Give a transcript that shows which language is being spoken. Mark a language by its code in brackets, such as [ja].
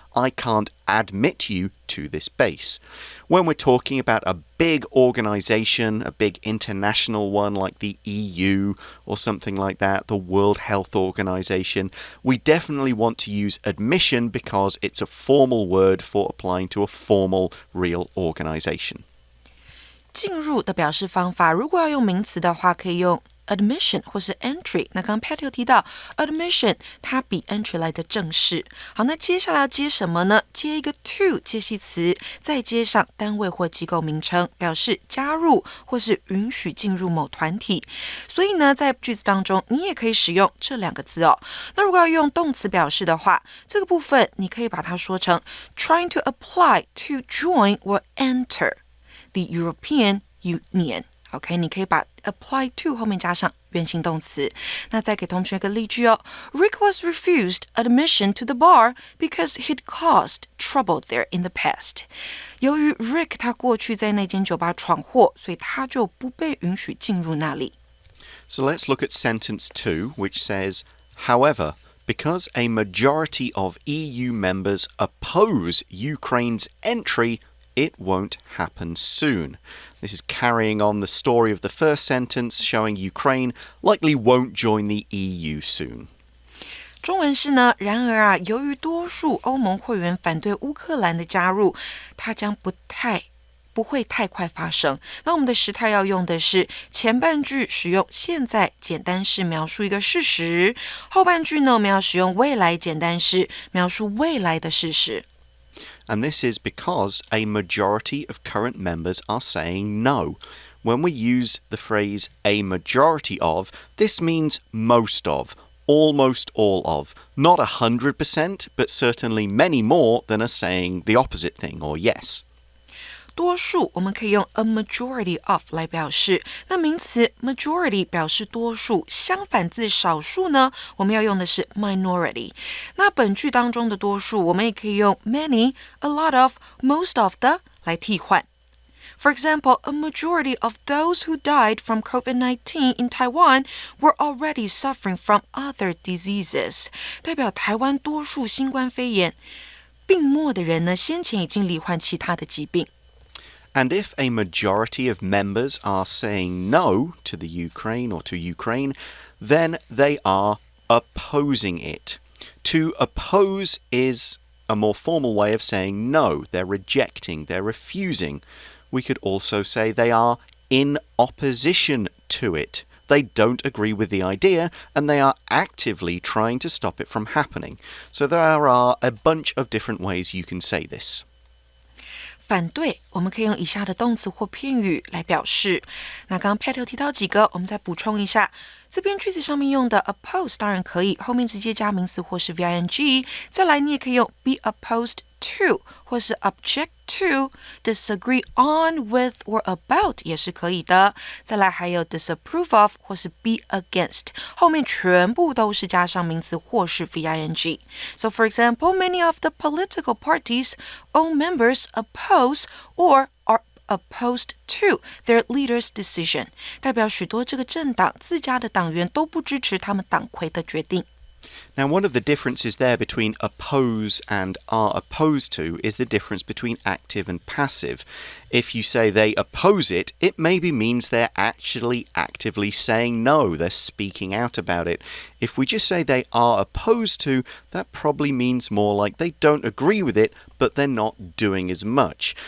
[en] I can't admit you to this base. When we're talking about a big organization, a big international one like the EU or something like that, the World Health Organization, we definitely want to use admission because it's a formal word for applying to a formal, real organization. [zh] 进入的表示方法，如果要用名词的话，可以用 admission 或是 entry。那刚刚 Pat 有提到 admission 它比 entry 来的正式。好，那接下来要接什么呢？接一个 to 介系词，再接上单位或机构名称，表示加入或是允许进入某团体。所以呢，在句子当中，你也可以使用这2个字哦。那如果要用动词表示的话，这个部分你可以把它说成 [en] trying to apply to join or enter the European Union. [zh] OK, 你可以把 [en] apply to [zh] 后面加上原形动词。那再给同学一个例句哦。 [en] Rick was refused admission to the bar because he'd caused trouble there in the past. [zh] 由于 Rick 他过去在那间酒吧闯祸，所以他就不被允许进入那里。 [en] So let's look at sentence 2, which says, however, because a majority of EU members oppose Ukraine's entry, it won't happen soon. This is carrying on the story of the first sentence, showing Ukraine likely won't join the EU soon. [zh] 中文是呢，然而由于多数欧盟会员反对乌克兰的加入，它将不会太快发生。那我们的时态要用的是前半句使用现在简单式描述一个事实，后半句呢我们要使用未来简单式描述未来的事实。 [en] And this is because a majority of current members are saying no. When we use the phrase a majority of, this means most of, almost all of. Not 100%, but certainly many more than are saying the opposite thing, or yes. [zh] 多数我们可以用 [en] a majority of [zh] 来表示，那名词 majority 表示多数，相反字少数呢，我们要用的是 minority。那本句当中的多数，我们也可以用 [en] many, a lot of, most of [zh] 的来替换。 [en] For example, a majority of those who died from COVID-19 in Taiwan were already suffering from other diseases. [zh] 代表台湾多数新冠肺炎病末的人呢，先前已经罹患其他的疾病。 [en] And if a majority of members are saying no to the Ukraine or to Ukraine, then they are opposing it. To oppose is a more formal way of saying no. They're rejecting, they're refusing. We could also say they are in opposition to it. They don't agree with the idea, and they are actively trying to stop it from happening. So there are a bunch of different ways you can say this. [zh] 反对，我们可以用以下的动词或片语来表示。那刚刚 Pat 有提到几个，我们再补充一下。这边句子上面用的 oppose 当然可以，后面直接加名词或是 VING。再来，你也可以用 [en] be opposed to [zh] 或是 [en] object to disagree on with or about [zh] 也是可以的。再来还有 [en] disapprove of [zh] 或是 [en] be against [zh] 后面全部都是加上名词或是 VING. [en] So for example, many of the political parties own members oppose or are opposed to their leader's decision. [zh] 代表许多这个政党自家的党员都不支持他们党魁的决定。 [en] Now, one of the differences there between oppose and are opposed to is the difference between active and passive. If you say they oppose it, it maybe means they're actually actively saying no, they're speaking out about it. If we just say they are opposed to, that probably means more like they don't agree with it, but they're not doing as much.